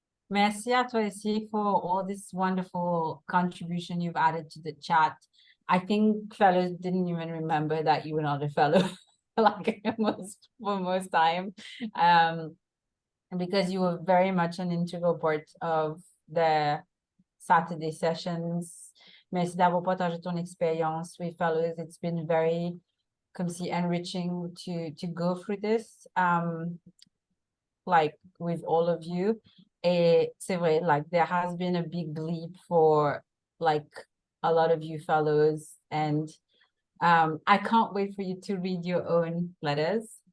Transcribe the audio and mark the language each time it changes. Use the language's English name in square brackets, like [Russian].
[French] Merci à toi aussi [English] for all this wonderful contribution you've added to the chat. I think fellows didn't even remember that you were not a fellow, like for most time, because you were very much an integral part of the Saturday sessions. [French] Merci d'avoir partagé ton expérience [English] with fellows. It's been very enriching to go through this, like with all of you. [French] C'est vrai, [English] like there has been a big leap for like a lot of you fellows, and I can't wait for you to read your own letters.